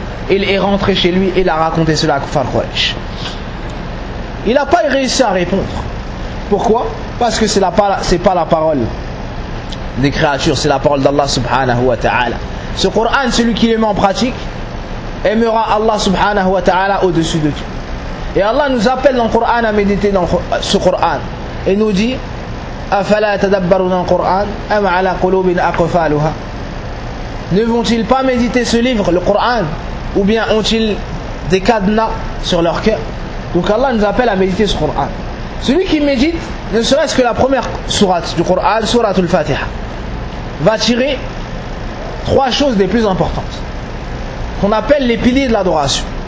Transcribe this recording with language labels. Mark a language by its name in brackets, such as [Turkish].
[French] Il est rentré chez lui et il a raconté cela à Kufar Quraysh. Il n'a pas réussi à répondre. Pourquoi? Parce que c'est pas la parole des créatures, c'est la parole d'Allah subhanahu wa ta'ala. Ce Coran, celui qui le met en pratique, aimera Allah subhanahu wa ta'ala au-dessus de tout. Et Allah nous appelle dans le Coran à méditer dans ce Coran. Et nous dit, [Arabic] أَفَلَا يَتَدَبَّرُونَ الْقُرْآنَ أَمْ عَلَى قُلُوبٍ أَقْفَالُهَا. [French] Ne vont-ils pas méditer ce livre, le Coran? Ou bien ont-ils des cadenas sur leur cœur? Donc Allah nous appelle à méditer ce Coran. Celui qui médite, ne serait-ce que la première sourate du Coran, sourate al-Fatiha, va tirer trois choses des plus importantes, qu'on appelle les piliers de l'adoration.